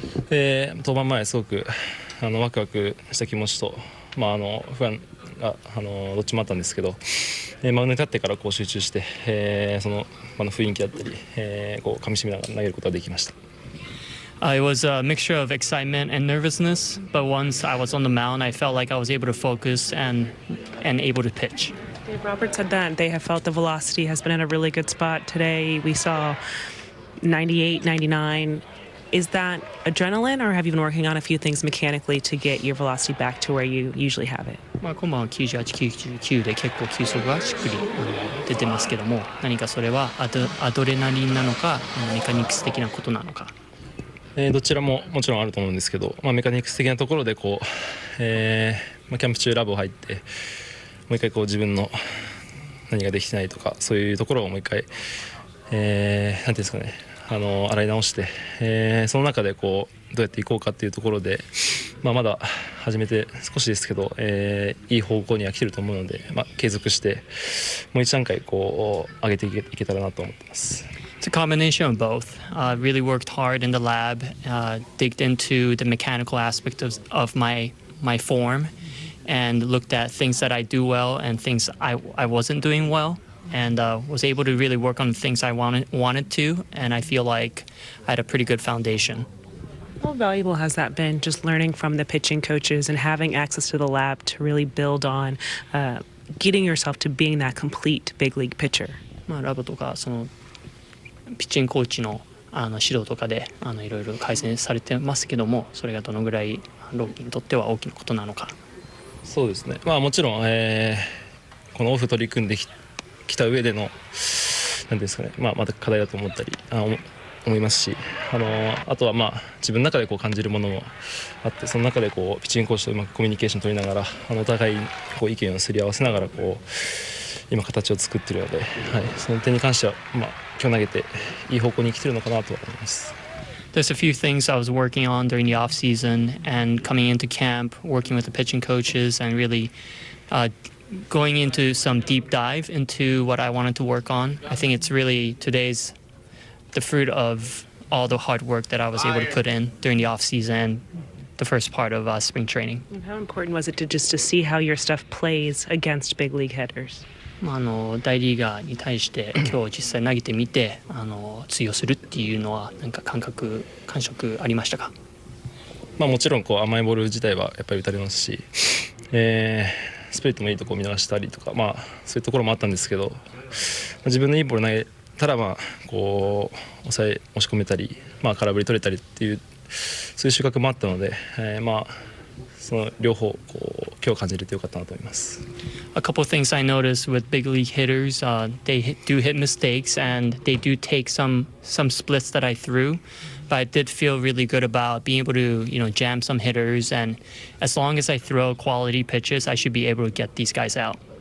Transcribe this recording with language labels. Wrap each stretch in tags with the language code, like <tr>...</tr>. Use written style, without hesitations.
<ja>登板前すごくワクワクした気持ちと、不安がどっちもあったんですけど、マウンドに立ってからこう集中して、その場の雰囲気だったり、こう噛み締めながら投げることができました。</ja> <en>It was a mixture of excitement and nervousness, but once I was on the mound, I felt like I was able to focus and able to pitch. Dave Roberts said that they have felt the velocity has been in a really good spot today. We saw 98, 99. Is that adrenaline, or have you been working on a few things mechanically to get your velocity back to where you usually have it?</en> <ja>今晩は98、99で結構球速がしっくり出てますけども、何かそれはアドレナリンなのか、メカニクス的なことなのか。どちらももちろんあると思うんですけど、メカニクス的なところでこう、キャンプ中ラボ入ってもう一回こう自分の何ができてないとかそういうところをもう一回、なんていうんですかね、洗い直して、その中でこうどうやっていこうかっていうところで、まだ始めて少しですけど、いい方向には来てると思うので、継続してもう一段階こう上げていけたらなと思ってます。</ja> <en>It's a combination of both. Really worked hard in the lab, digged into the mechanical aspect of my form, and looked at things that I do well and things I wasn't doing well, and was able to really work on things I wanted to, and I feel like I had a pretty good foundation. How valuable has that been, just learning from the pitching coaches and having access to the lab to really build on getting yourself to being that complete big league pitcher?</en> <ja>ラボとかピッチングコーチの指導とかでいろいろ改善されてますけども、それがどのぐらいローキにとっては大きなことなのか。そうですね、もちろん、このオフ取り組んできた上での何ですかね、また課題だと思ったり思いますし、あとは自分の中でこう感じるものもあって、その中でこうピッチングコーチとうまくコミュニケーション取りながらお互いこう意見をすり合わせながらこう今形を作っているので、その点に関しては今日投げていい方向に来てるのかなと思います。</ja> <en>There's a few things I was working on during the off season and coming into camp, working with the pitching coaches and really going into some deep dive into what I wanted to work on. I think it's really today's the fruit of all the hard work that I was able to put in during the off season, the first part of spring training. And how important was it to see how your stuff plays against big league hitters?</en> <ja>大リーガーに対して今日実際投げてみて通用するっていうのはなんか感触ありましたか？もちろんこう甘いボール自体はやっぱり打たれますし、スプリットもいいとこ見逃したりとか、そういうところもあったんですけど、自分のいいボール投げたらこう押し込めたり、空振り取れたりっていうそういう収穫もあったので、その両方こう今日感じれてよかったなと思います。</ja> <en>A couple of things I noticed with big league hitters, they do hit mistakes and they do take some splits that I threw, but I did feel really good about being able to jam some hitters, and as long as I throw quality pitches, I should be able to get these guys out.</en>